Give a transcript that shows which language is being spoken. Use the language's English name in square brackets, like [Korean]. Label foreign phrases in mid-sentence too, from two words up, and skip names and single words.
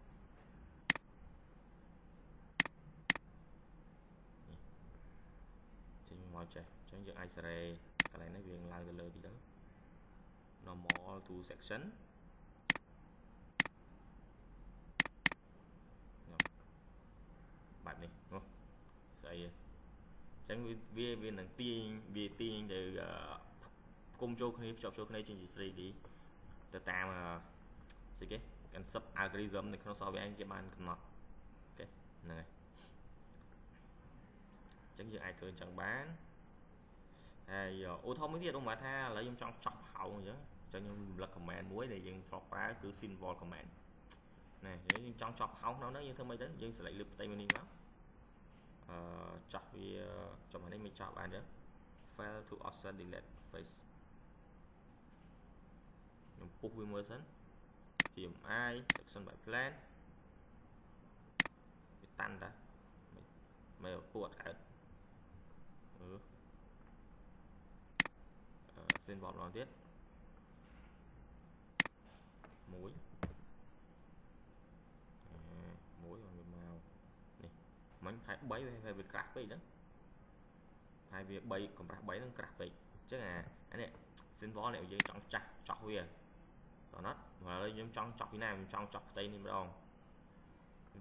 [Khmer] ចេញមកចេះអញ្ចឹងយើងអាចសេរីកន្លែងនេះវាឡើងទៅលើទីទៅ [English] normal to section [Khmer] បែបនេះស្អីអញ្ចឹងវានឹងទាញទៅគុំចូលគ្នាភ្ជាប់ចូលគ្នាជា 3D ទៅតាមស្អីគេ [English] concept algorithm [Khmer] នៅក្នុង software គេបានកំណត់អូខេហ្នឹងហើយ អញ្ចឹងយើងអាចធ្វើអញ្ចឹងបានហើយឧទាហរណ៍មួយទៀតខ្ញុំថាឥឡូវខ្ញុំចង់ចប់ហោងអញ្ចឹង ខ្ញុំរំលឹក command មួយដែលយើងធ្លាប់ប្រើគឺ [English] symbol command [Khmer] ណាយើងចង់ចប់ហោងក្នុងនោះយើងធ្វើម៉េចទៅយើង select លើផ្ទៃមួយនេះមកចោះវាចំនេះមិនចប់បានទេ [English] fail to offset delete face [Khmer] ខ្ញុំពុះវាមើលសិន [English] PMI section by plan [Khmer] វាតាន់តាមិនពួតកើត symbol ម្ដងទៀតមួយវាមកនេះមិញហើយ3វាក្រាស់ពេកហ្នឹងហើយវា3កម្រាស់3ហ្នឹងក្រាស់ពេកអញ្ចឹងអានេះ symbol នេះយើងចង់ចាស់ចោះវាតោះណាត់ឥឡូវខ្ញុំចង់ចោះពីណាខ្ញុំចង់ចោះផ្ទៃនេះម្ដងខ្ញុំ